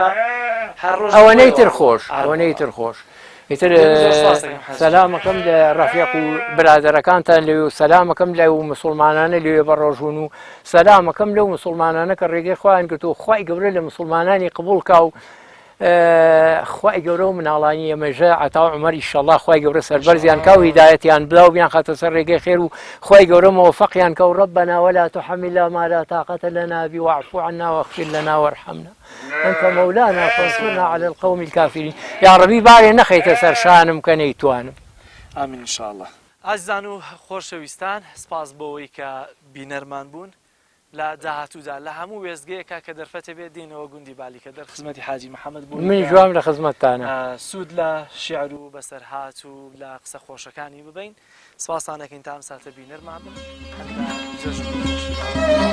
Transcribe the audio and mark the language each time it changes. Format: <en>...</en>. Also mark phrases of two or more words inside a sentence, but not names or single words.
<ckb>ئەوەنەی تر خۆش ئەوەنەی تر خۆش ئیتر سەلامەکەم لە ڕەفیق و برادەرەکانتان لێ و سەلامەکەم لە و مسلمانانە لێ بە ڕۆژون و سەلامەکەم لەو مسلمانانە کە ڕێگەی خۆیان گرتو خوای گەورە لە مسلمانانی قبول کا و خوای گەورە و مناڵانی ئەمەژە عەتا عومەر ئیشەڵڵا خوای گەورە سەربەرزیان کا و هیدایەتیان بدا و بیان خاتە سەر ڕێگەی خێر و خوای گەورە مەوەفەقیان کە و</ckb> <ar>رەبەنا وەلا تحملنا ما لا طاقة لنا به واعف عنا واغفر لنا وارحمنا أنت مولانا فانصرنا على القوم الكافرين</ar> <ckb>يا ربي بارێ نەخەیتە سەر شانم کە نەیتوانم ئامین ئینشاءالله ئازیزان و خۆشەویستان سپاس بۆەوەی کە بینەرمان بوون لە داهاتوودا لە هەموو وێزگەیەکە کە دەرفەتە بێت دێنەوە گوندی بالیکە دەرخزمەتی حاجی محەممەد بوون من جوام لە خزمەتتانە سوود لە شیعر و بەسەرهات و لە قسە خۆشەکانی ببین سپاسانەکەین تا ئەم ساتە بینەرمان بن</ckb>